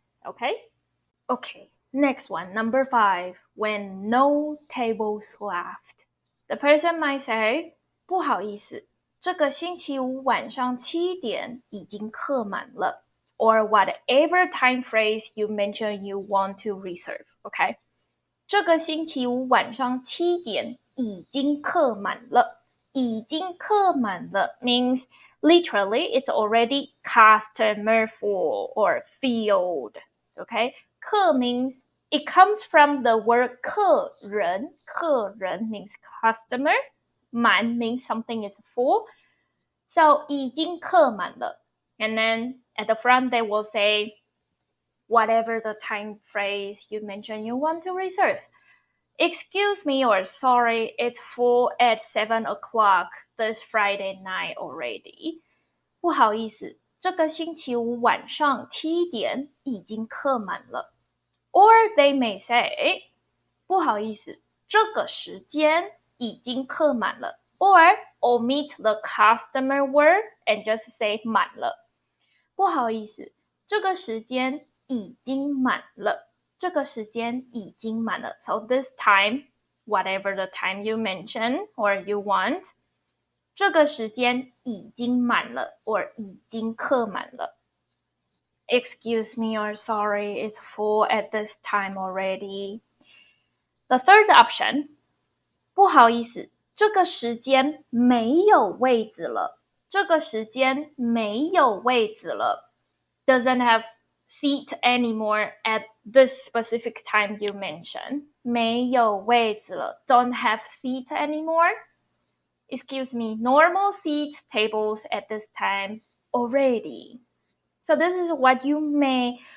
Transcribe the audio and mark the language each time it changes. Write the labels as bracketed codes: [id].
[en] Okay, next one, number 5, when no tables left. The person might say, [zh] 不好意思，这个星期五晚上7点已经客满了 [en] or whatever time phrase you mention you want to reserve. [zh] Okay, 这个星期五晚上7点已经客满了。已经客满了 [en] means literally it's already customer full or filled. Okay, 客 means it comes from the word 客人. 客人 means customer. 满 means something is full. [zh] So 已经客满了. [en] And then at the front they will say whatever the time phrase you mentioned you want to reserve. Excuse me or sorry, it's full at 7 o'clock this Friday night already. [zh] 不好意思，这个星期五晚上7点已经客满了。 [en] Or they may say, [zh] 不好意思，这个时间已经客满了。 [en] Or omit the customer word and just say 满了。 [zh] 不好意思，这个时间已经满了。这个时间已经满了。 So this time, whatever the time you mention or you want, 这个时间已经满了 or 已经客满了。 [en] Excuse me or sorry, it's full at this time already. The third option, [zh] 不好意思，这个时间没有位子了。这个时间没有位子了。 [en] Doesn't have seat anymore at this specific time you mentioned. [zh] 没有位子了 [en] don't have seat anymore. Excuse me, normal seat tables at this time already. So this is what you may